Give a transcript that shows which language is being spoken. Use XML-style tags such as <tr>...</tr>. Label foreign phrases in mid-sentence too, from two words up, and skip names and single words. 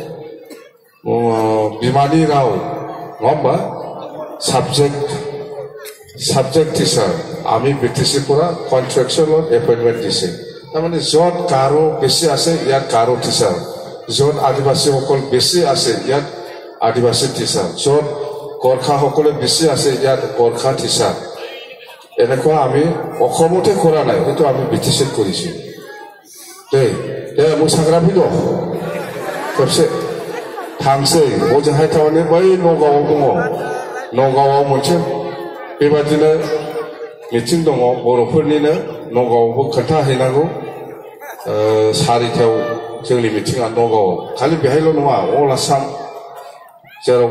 <as>বিমানী ৰাও নবা</as> <en>subject teacher</en> <as>আমি বিটিচিৰ পৰা</as> <en>contractual appointment</en> <as>দিছে তাৰমানে য'ত গাৰো বেছি আছে ইয়াত গাৰো টিচাৰ য'ত আদিবাসীসকল বেছি আছে ইয়াত আদিবাসী টিচাৰ য'ত গৰ্খা সকলে বেছি আছে ইয়াত গৰ্খা টিচাৰ এনেকুৱা আমি অসমতে কৰা নাই কিন্তু আমি বিটিচিত কৰিছো দেই</as> <brx>मोसाग्रा फैदो खेबसे थांसै ओजोंहाय थारमाने बै नगावआव दङ नगावआव मोनसे बेबादिनो मिटिं दङ बर'फोरनिनो नगावआवबो खोन्थाहैनांगौ 4टायाव जोंनि मिटिङा नगावआव खालि बेहायल' नङा अल आसाम जेरावबो</brx>